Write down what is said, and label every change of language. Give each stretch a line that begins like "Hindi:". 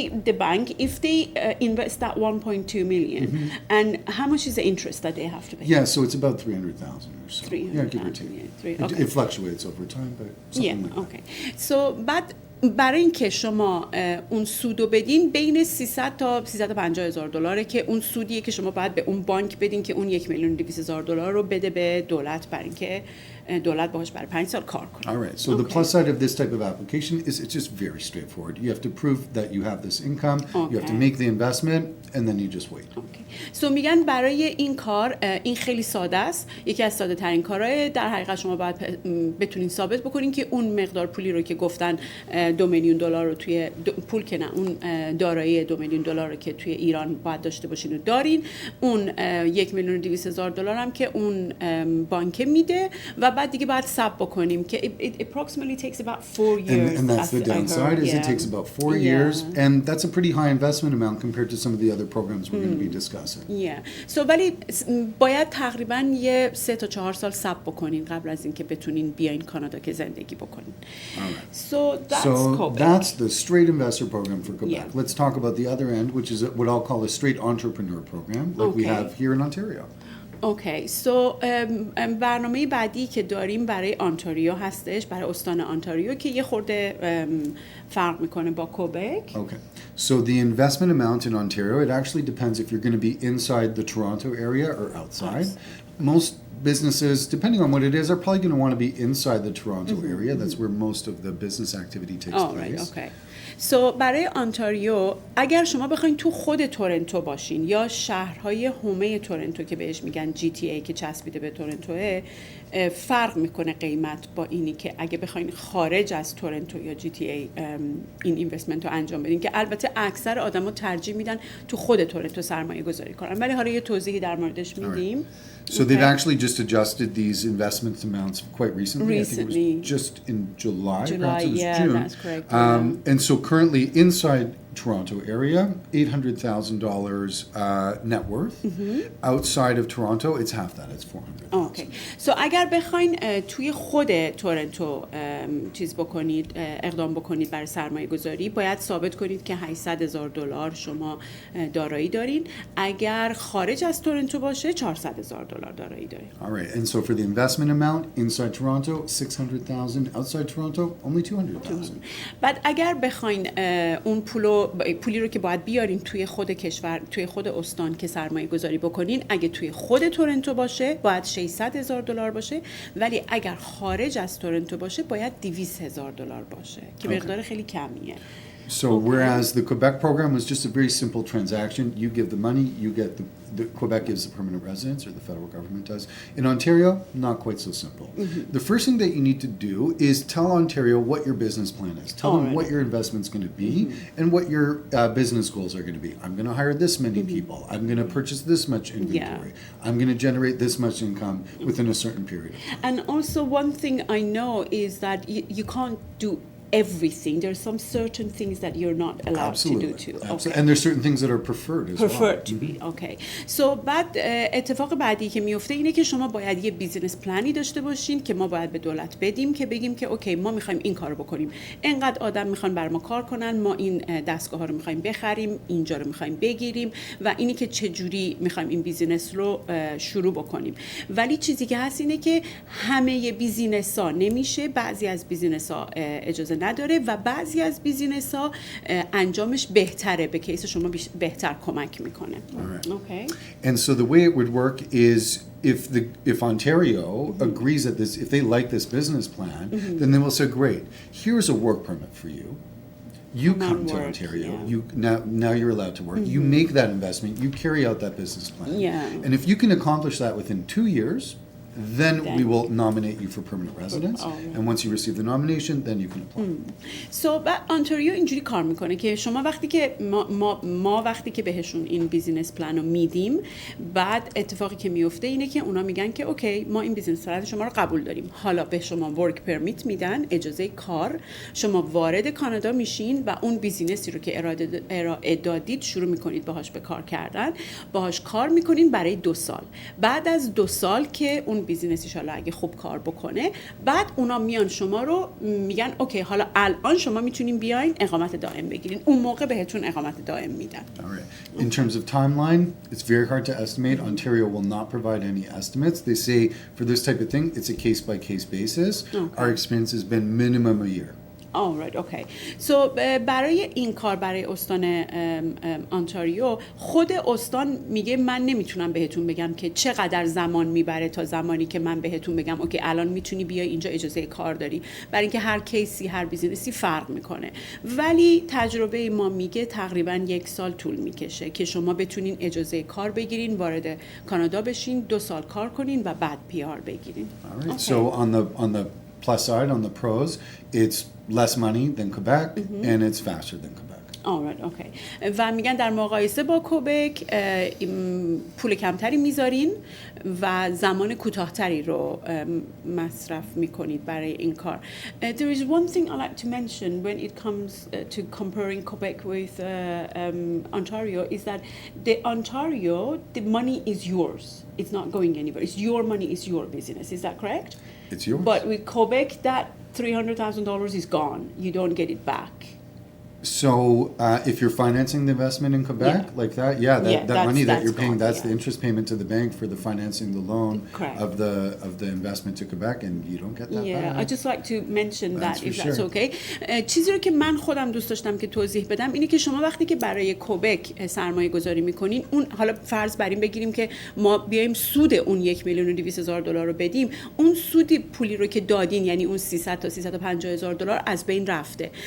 English: The bank, if they invest that 1.2 million, and how much is the interest that they have to pay? Yeah, so it's about 300,000 or so. 300,000, yeah, give or take. okay. It fluctuates over time, but something like that. Okay.
Persian: So بعد برای اینکه شما اون سودو بدین بین 300 تا 350,000 دلاره که اون سودیه که شما باید به اون بانک بدین که اون $1,200,000 رو بده به دولت برای اینکه دولت باهاش برای 5 سال کار کنه.
English: All right. So the plus side of this type of application is it's just very straightforward. You have to prove that you have this income. You have to make the investment, and then you just wait. Okay.
Persian: So میگن برای این کار این خیلی ساده است. یکی از ساده ترین کارهای در حقیقت شما باید بتونین ثابت بکنین که اون مقدار پولی رو که گفتن $2 میلیون رو توی پول که نه اون دارایی $2 میلیون رو که توی ایران باید داشته باشین و دارین، اون $1,200,000 هم که اون بانک میده و بعد دیگه باید ثبت بکنیم که
English: it approximately takes about 4 years. And that's the downside is it takes about 4 years, and that's a pretty high investment amount compared to some of the other programs we're going to be discussing.
Persian: So ولی باید تقریبا 3 تا 4 سال صبر بکنین قبل از اینکه بتونین بیاین کانادا که زندگی بکنین.
English: So that's the straight investor program for Quebec. Yeah. Let's talk about the other end, which is what I'll call a straight entrepreneur program, like we have here in Ontario. Okay.
Persian: سو برنامه بعدی که داریم برای آنتاریو هستش، برای استان آنتاریو که یه خورده فرق میکنه با کوبک.
English: Okay. So the investment amount in Ontario, it actually depends if you're going to be inside the Toronto area or outside. Most businesses, depending on what it is, are probably going to want to be inside the Toronto area. That's where most of the business activity takes place. Okay.
Persian: سو برای آنتاریو اگر شما بخواین تو خود تورنتو باشین یا شهرهای حومه تورنتو که بهش میگن GTA که چسبیده به تورنتوه، فرق میکنه قیمت با اینی که اگه بخواین خارج از تورنتو یا GTA این اینوستمنت رو انجام بدین، که البته اکثر آدما ترجیح میدن تو خود تورنتو سرمایه گذاری کنن، ولی حالا یه توضیحی در موردش میدیم.
English: So they've actually just adjusted these investment amounts quite recently. I think it was just in July. Perhaps it was June. That's correct. And so currently inside Toronto area, $800,000 net worth. Outside of Toronto, it's half that. It's $400,000. Okay.
Persian: سو اگر بخواین توی خود تورنتو چیز بکنید، اقدام بکنید برای سرمایه گذاری، باید ثابت کنید که $800,000 شما دارایی دارین. اگر خارج از تورنتو باشه $400,000 دارایی دارین.
English: All right. And so for the investment amount inside Toronto, $600,000. Outside Toronto, only $200,000.
Persian: بعد اگر بخواین اون پولی رو که باید بیارین توی خود کشور، توی خود استان که سرمایه گذاری بکنین، اگه توی خود تورنتو باشه باید $600,000 باشه، ولی اگر خارج از تورنتو باشه باید $200,000 باشه که مقدار خیلی کمیه.
English: So whereas the Quebec program was just a very simple transaction, you give the money, you get the Quebec gives the permanent residence, or the federal government does. In Ontario, not quite so simple. The first thing that you need to do is tell Ontario what your business plan is. Tell them what your investment's going to be and what your business goals are going to be. I'm going to hire this many people. I'm going to purchase this much inventory. I'm going to generate this much income within a certain period of time. And also one thing I know is that you can't do everything. There are some certain things that you're not allowed to do too. Absolutely. And there's certain things that are preferred as preferred well. to be. Okay.
Persian: So بعد اتفاق بعدی که میفته اینه که شما باید یه بیزینس پلانی داشته باشین که ما باید به دولت بدیم که بگیم که اوکی ما میخوایم این کارو بکنیم. انقدر آدم میخوان بر ما کار کنن، ما این دستگاه ها رو میخوایم بخریم، اینجا رو میخوایم بگیریم و اینی که چه جوری میخوایم این بیزینس رو شروع بکنیم. ولی چیزی که هست اینه که همه بیزینس ها نمیشه، بعضی از بیزینس ها اجازه نداره و بعضی از بیزینس ها انجامش بهتره، به کیس شما بهتر کمک میکنه.
English: Okay. And so the way it would work is if Ontario agrees that if they like this business plan, then they will say, great, here's a work permit for you. You come to Ontario. Yeah. You now you're allowed to work. You make that investment. You carry out that business plan. Yeah. And if you can accomplish that within 2 years, then we will nominate you for permanent residence. And once you receive the nomination, then you can apply.
Persian: So Ontario اینجوری کار میکنه که شما وقتی که ما وقتی که بهشون این بیزینس پلان رو میدیم، بعد اتفاقی که میفته اینه که اونا میگن که اوکی ما این بیزینس پلان شما رو قبول داریم، حالا به شما ورک پرمیت میدن، اجازه کار، شما وارد کانادا میشین و اون بیزینسی رو که ارائه دادید شروع میکنید باهاش به کار کردن، باهاش کار میکنین برای 2 سال. بعد از 2 سال که اون بیزینسش حالا اگه خوب کار بکنه، بعد اونا میان شما رو میگن اوکی حالا الان شما میتونین بیاین اقامت دائم بگیرین، اون موقع بهتون اقامت دائم میدن.
English: All right. In terms of timeline, it's very hard to estimate. Ontario will not provide any estimates. They say for this type of thing, it's a case by case basis. Our experience has been minimum a year. Alright, okay.
Persian: So برای این کار برای استان انتاریو، خود استان میگه من نمیتونم بهتون بگم که چقدر زمان میبره تا زمانی که من بهتون بگم اوکی الان میتونی بیای اینجا اجازه کار داری، برای اینکه هر کیسی هر بیزینسی فرق میکنه. ولی تجربه ما میگه تقریبا 1 سال طول میکشه که شما بتونین اجازه کار بگیرین، وارد کانادا بشین، 2 سال کار کنین و بعد PR بگیرین.
English: Alright. Okay. So on the plus side, on the pros, it's less money than Quebec and it's faster than Quebec. Alright, okay.
Persian: و میگن در مقایسه با کوبک پول کمتری میذارین و زمان کوتاهتری رو مصرف میکنید برای این کار.
English: There is one thing I like to mention when it comes to comparing Quebec with Ontario is that the Ontario, the money is yours. It's not going anywhere. It's your money, it's your business. Is that correct? It's yours. But with Quebec, that $300,000 is gone. You don't get it back. So if you're financing the investment in Quebec like that, that money that you're paying, that's the interest payment to the bank for the financing the loan of the investment to Quebec, and you don't get that back. I just like to mention that if that's okay.
Persian: چیزی رو که من خودم دوست داشتم که توضیح بدم اینه که شما وقتی که برای کوبک سرمایه گذاری میکنین، اون حالا فرض بر این بگیریم که ما بیایم سود اون $1,200,000 رو بدیم، اون سود پولی رو که دادین یعنی اون 300 تا $350,000 از بین رفته.